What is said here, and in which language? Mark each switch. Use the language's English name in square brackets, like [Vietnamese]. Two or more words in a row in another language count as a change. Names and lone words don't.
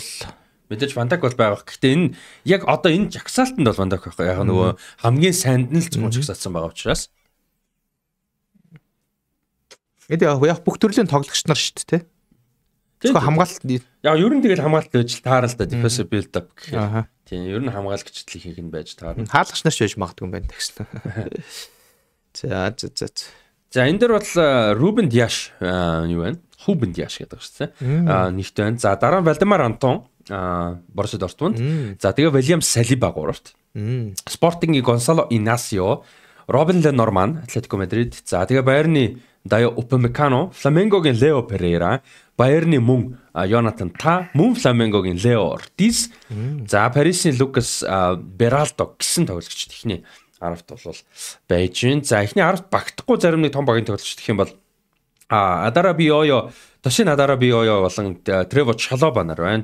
[Mongolian] мэдээж вандак бол байгаа. Гэхдээ энэ яг одоо энэ жагсаалтанд бол вандак байхгүй. Яг нөгөө хамгийн сайнд нь л зөвхөн жагсаалтсан байгаа учраас. Яг бүх төрлийн тоглогч нар шүү дээ. Зөвхөн хамгаалалт. Яг ер нь тэгэл хамгаалалт байж таарна л да. [English] Defensive build up гэх. [Mongolian] Тийм ер нь хамгаалагчдл их нь байж таарна. Хаалгач нар ч байж магадгүй юм байна гэсэн. За энэ дээр бол Рубен Диаш юу вэ? Хубен Диаш гэдэг шүү дээ. Нэгт байна. За дараа нь Вальдемар Антон Борусsia Дортмунд. За тэгээ William Saliba 3-т. Sporting Gonçalo Inácio, Robin Lenormand, Atletico Madrid. За тэгээ Bayern-ы Dayo Upamecano, Flamengo-гийн Leo Pereira, Bayern-ы мөн Jonathan Tah, мөн Flamengo-гийн Leo Ortiz. За Paris-ийн Lucas Beraldo гэсэн тоглогчд ихний 10-т бол байж гин. За ихний 10-т багтахгүй зарим нэг том багийн тоглогчд гэх юм бол Adarabioyo, Toshin Adarabioyo болон Trevoh Chalobah нар байна.